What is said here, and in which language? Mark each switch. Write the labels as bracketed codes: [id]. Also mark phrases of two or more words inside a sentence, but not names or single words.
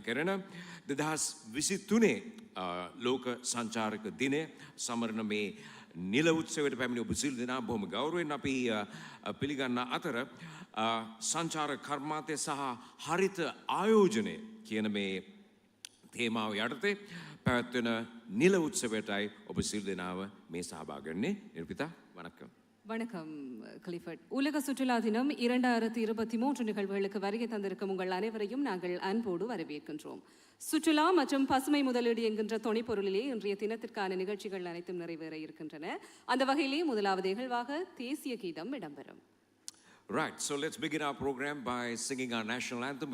[si] කරන 2023 ලෝක සංචාරක දිනය සමරන මේ නිල උත්සවයට පැමිණි ඔබ සියලු දෙනා බොහොම ගෞරවයෙන් අපි පිළිගන්න අතර සංචාර කර්මාන්තය සහ හරිත ආයෝජනය කියන මේ තේමාව යටතේ පැවැත්වෙන නිල උත්සවයටයි ඔබ සියලු දෙනාව මේ සහභාගී වෙන්නේ. [ta] නිර්පිතා වணக்கம். வணக்கம் கிளிஃபர்ட். உலக சுற்றுலா தினம் 2023 நிகழ்வுகளுக்கு வருகை தந்திருக்கும் உங்கள் அனைவரையும் நாங்கள் அன்போடு வரவேற்கின்றோம். சுற்றுலா மற்றும் பசுமை முதலீடு என்கின்ற தொனிப்பொருளிலே இன்றைய தினத்திற்கான நிகழ்ச்சிகள் அனைத்தும் நிறைவேற இருக்கின்றன. அந்த வகையிலே முதலாவது நிகழ்வாக தேசிய கீதம் இடம்பெறும். [en] Right, so let's begin our program by singing our national anthem.